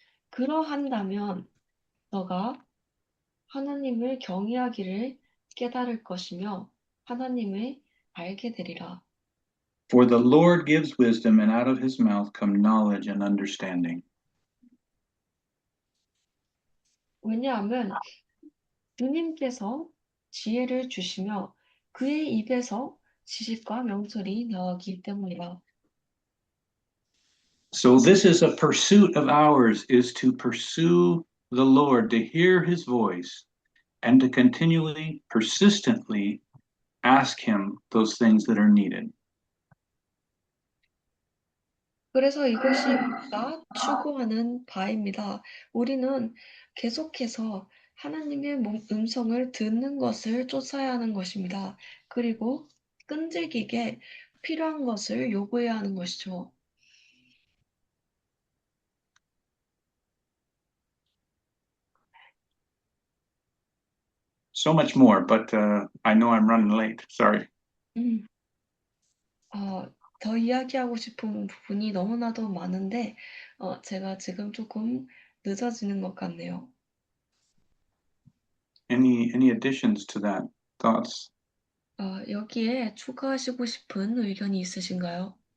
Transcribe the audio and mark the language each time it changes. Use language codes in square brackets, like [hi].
[ko] 그러한다면 너가 하나님을 경외하기를 깨달을 것이며 하나님을 알게 되리라. [en] For the Lord gives wisdom, and out of his mouth come knowledge and understanding. [ko] 왜냐하면 주님께서 지혜를 주시며 그의 입에서 지식과 명철이 나오기 때문이라. [en] So this is a pursuit of ours, is to pursue the Lord, to hear his voice, and to continually, persistently ask him those things that are needed. [ko] 그래서 이것이 우리가 추구하는 바입니다. 우리는 계속해서 하나님의 음성을 듣는 것을 쫓아야 하는 것입니다. 그리고 끈질기게 필요한 것을 요구해야 하는 것이죠. [en] So much more, but I know I'm running late. Sorry. [ko] 음, 더 이야기하고 싶은 부분이 너무나도 많은데, 제가 지금 조금 늦어지는 것 같네요. [en] Any additions to that? Thoughts? [ko] 여기에 추가하시고 싶은 의견이 있으신가요?